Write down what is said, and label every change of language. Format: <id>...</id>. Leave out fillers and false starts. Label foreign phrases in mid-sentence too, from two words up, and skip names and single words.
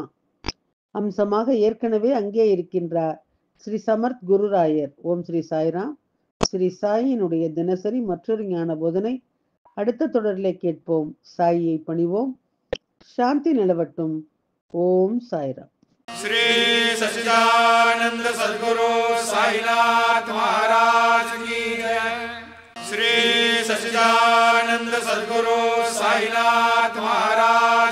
<ta>அம்சமாக ஏற்கனவே அங்கே இருக்கின்றார் ஸ்ரீ சமர்த் குருராயர். ஓம் ஸ்ரீ சாய்ராம். ஸ்ரீ சாயினுடைய தினசரி மற்றொரு ஞான போதனை அடுத்த தொடரிலே கேட்போம். சாயியை பணிவோம். சாந்தி நிலவட்டும். ஓம் சாய்ராம்.</ta> <hi>श्री सच्चिदानंद सद्गुरु साईनाथ महाराज की जय। श्री सच्चिदानंद सद्गुरु साईनाथ महाराज</hi>